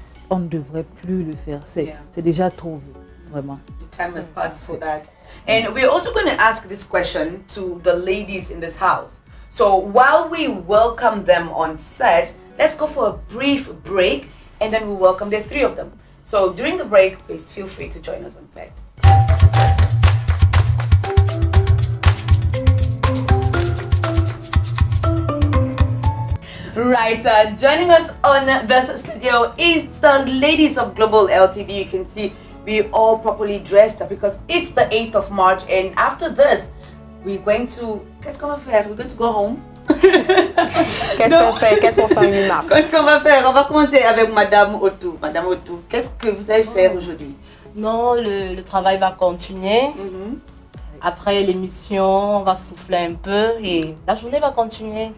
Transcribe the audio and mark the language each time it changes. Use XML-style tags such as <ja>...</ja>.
<fr>On ne devrait plus le faire. C'est déjà trop vieux, vraiment.</fr> <en>The time has passed for that. And we're also going to ask this question to the ladies in this house. So while we welcome them on set, let's go for a brief break and then we'll welcome the three of them. So during the break, please feel free to join us on set. Right, joining us on this studio is the ladies of Global LTV. You can see we all properly dressed because it's the 8th of March, and after this, we're going to...</en> <fr>Qu'est-ce qu'on va faire?</fr> <en>We're going to go home.</en> <fr>Qu'est-ce qu'on fait? Qu'est-ce qu'on fait en 8 mars? Qu'est-ce qu'on va faire? On va commencer avec Madame Otou. Madame Otou, qu'est-ce que vous allez faire aujourd'hui? Non, le travail va continuer. Après l'émission, on va souffler un peu et la journée va continuer.</fr>